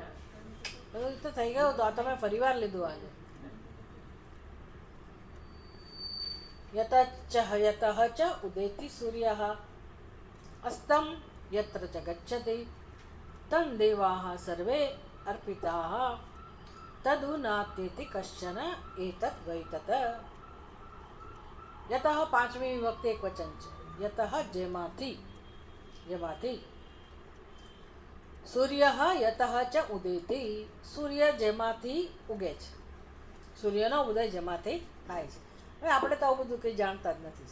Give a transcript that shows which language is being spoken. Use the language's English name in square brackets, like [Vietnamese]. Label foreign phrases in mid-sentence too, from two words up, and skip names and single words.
[Gujarati] બધું તો થઈ ગયું. તો આ તમે ફરી વાર લીધું આજે. [Sanskrit] यतः च उदेति सूर्यः अस्तम यत्र च गच्छति तं देवाः सर्वे अर्पिताः तदुनातेति कश्चन एतत् वै तत्. [Gujarati] યતઃ 5મી વિભક્તિ એક વચન છે. યતઃ જેમાંથી, [Sanskrit] सूर्य यतः च उदेति, [Gujarati] સૂર્ય જેમાંથી ઉગે છે, સૂર્યનો ઉદય જેમાંથી થાય છે. હવે આપણે તો આવું બધું કંઈ જાણતા જ નથી.